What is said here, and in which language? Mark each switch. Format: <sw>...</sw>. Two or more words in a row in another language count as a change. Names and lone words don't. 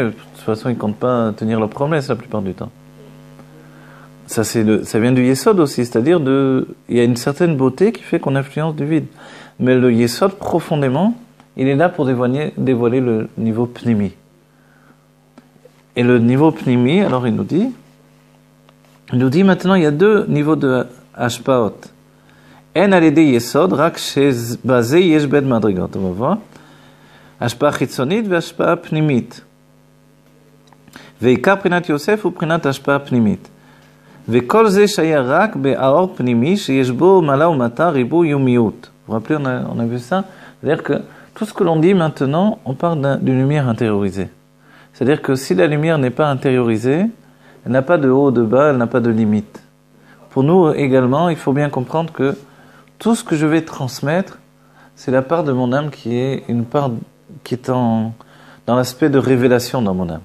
<fr>De toute façon, ils ne comptent pas tenir leurs promesses la plupart du temps. Ça vient du Yesod aussi, c'est-à-dire il y a une certaine beauté qui fait qu'on influence du vide. Mais le Yesod, profondément, il est là pour dévoiler le niveau Pnimi. Et le niveau Pnimi, alors il nous dit maintenant, il y a deux niveaux de Hashpaot.</fr> <he>אין אלא דיסוד, רק שבזה יש ב' מדרגות.</he> <fr>On va voir.</fr> <he>השפעה חיצונית והשפעה פנימית. ועיקר בחינת יוסף הוא בחינת השפעה פנימית. וכל זה שהיה רק באור פנימי שיש בו מעלה ומטה, ריבוי ומיעוט.</he> <fr>Vous vous rappelez, on a vu ça? C'est-à-dire que tout ce que l'on dit maintenant, on parle d'une lumière intériorisée. C'est-à-dire que si la lumière n'est pas intériorisée, elle n'a pas de haut, de bas, elle n'a pas de limite. Pour nous également, il faut bien comprendre que tout ce que je vais transmettre, c'est la part de mon âme qui est une part qui est dans l'aspect de révélation dans mon âme.</fr>